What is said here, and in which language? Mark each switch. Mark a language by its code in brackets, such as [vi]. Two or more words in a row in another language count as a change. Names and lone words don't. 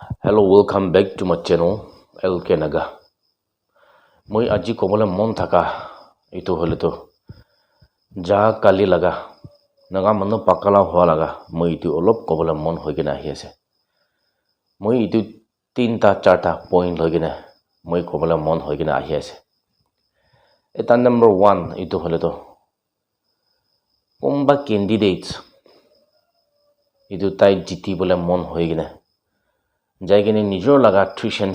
[en] Hello, welcome back to my channel, LK Naga. [nag] Moi aji kobole mon thaka itu hole to ja kali laga naga mano pakala hwa laga moi itu olop kobole mon hoigena ahi ase. Moi itu tinta charta point hoigena moi kobole mon hoigena ahi ase. Eta number 1 itu hole to [en] komba candidates [nag] itu tai jiti bole mon hoigena jaigene nijor laga tuition